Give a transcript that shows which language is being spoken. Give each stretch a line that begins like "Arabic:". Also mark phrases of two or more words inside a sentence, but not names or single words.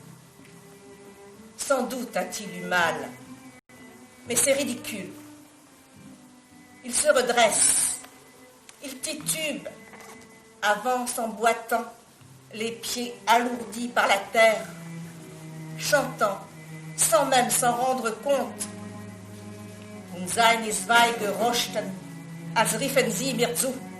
French: Sans doute a-t-il eu mal, mais c'est ridicule. Il se redresse, il titube, avance en boitant, les pieds alourdis par la terre, chantant, sans même s'en rendre compte.
German: Und seine Zweige rochten, als riefen sie mir zu.